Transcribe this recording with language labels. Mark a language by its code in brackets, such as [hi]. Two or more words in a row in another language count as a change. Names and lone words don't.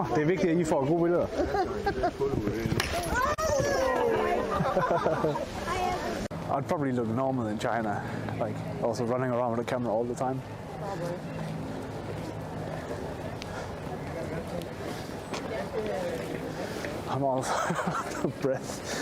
[da] Det er vigtigt, at I får gode billeder. [en] I'd probably look normal in China, like also running around with a camera all the time. I'm all out of breath.